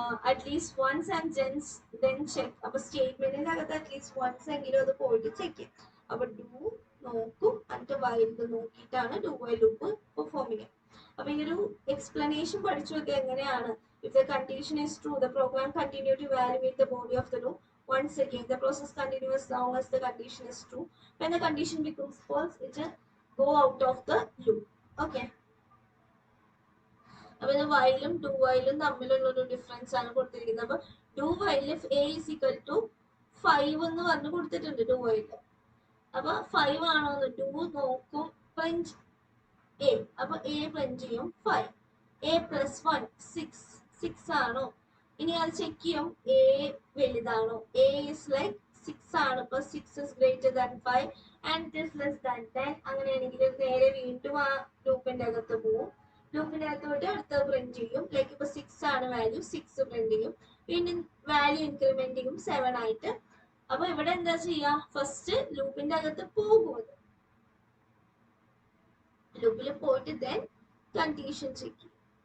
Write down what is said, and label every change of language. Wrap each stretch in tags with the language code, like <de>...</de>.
<en>At least once and then check.</en> <ml>അപ്പൊ സ്റ്റേറ്റ്മെന്റിന്റെ അകത്ത് അറ്റ്ലീസ്റ്റ് വൺസ് എങ്കിലും അത് പോയിട്ട് ചെക്ക് ചെയ്യും. അപ്പൊ ഡു നോക്കും, എന്നിട്ട് വൈൽ നോക്കിയിട്ടാണ് ഡു വൈൽ ലൂപ്പ് പെർഫോം ചെയ്യുക. അപ്പൊ ഈ ഒരു എക്സ്പ്ലനേഷൻ പഠിച്ചു വെക്കുക എങ്ങനെയാണ്.</ml> <en>If the condition is true, the program continue to evaluate the body of the loop. Once again, the process continues as long as the condition is true. When the condition becomes false, it will go out of the loop. Okay.</en> <ml>അപ്പൊ ഇത് വൈലും do വൈലും തമ്മിലുള്ള ഒരു difference ആണ് കൊടുത്തിരിക്കുന്നത്. അപ്പൊ do while</ml> <en>a is equal to 5</en> <ml>എന്ന് പറഞ്ഞ് കൊടുത്തിട്ടുണ്ട് ഡു വൈൽ. അപ്പൊ 5 ആണോന്ന് ഡു നോക്കും, പ്രിന്റ് a. അപ്പൊ a പ്രിന്റ് ചെയ്യും 5. a plus 1 6 ആണോ, ഇനി അത് ചെക്ക് ചെയ്യും a വലുതാണോ.</ml> <en>a is like 6 ആണ്, ഇപ്പൊ 6 is greater than 5 and it is less than 10.</en> <ml>അങ്ങനെയാണെങ്കിൽ നേരെ വീണ്ടും ആ ലൂപ്പിന്റെ അകത്ത് പോവും. ലൂപ്പിന്റെ അകത്ത് പോയിട്ട് അടുത്തത് പ്രിന്റ് ചെയ്യും. ലൈക്ക് ഇപ്പൊ 6 ആണ് വാല്യൂ, 6 പ്രിന്റ് ചെയ്യും. വീണ്ടും വാല്യൂ ഇൻക്രിമെന്റ് ചെയ്യും 7 ആയിട്ട്. അപ്പൊ ഇവിടെ എന്താ ചെയ്യാ, ഫസ്റ്റ് ലൂപ്പിന്റെ അകത്ത് പോകും, ലൂപ്പിൽ പോയിട്ട് ദെൻ കണ്ടീഷൻ ചെക്ക് ചെയ്യും.</ml>